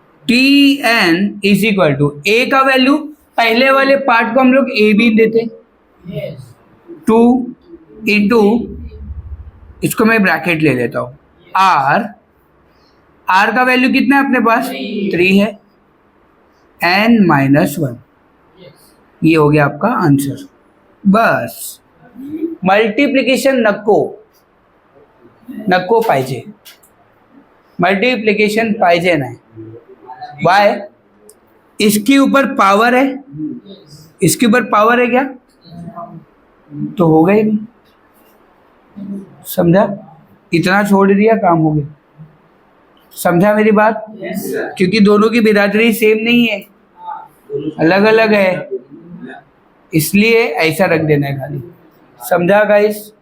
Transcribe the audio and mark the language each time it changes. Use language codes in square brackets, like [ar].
[hi] T N is equal to ए का value, पहले वाले पार्ट को हम लोग ए बी देते, 2 इंटू, इसको मैं ब्रैकेट ले लेता हूं, आर का वैल्यू कितना है अपने पास, 3 है, एन माइनस वन, ये हो गया आपका आंसर। [mr] बस मल्टीप्लिकेशन नको पाहिजे, मल्टीप्लिकेशन पाहिजे नाही। [hi] वाय, इसके ऊपर पावर है, इसके ऊपर पावर है क्या, तो हो गई नहीं, समझा, इतना छोड़ दिया काम हो गया। समझा मेरी बात, क्योंकि दोनों की बिरादरी सेम नहीं है, अलग अलग है, इसलिए ऐसा रख देना है खाली। समझा गाइस?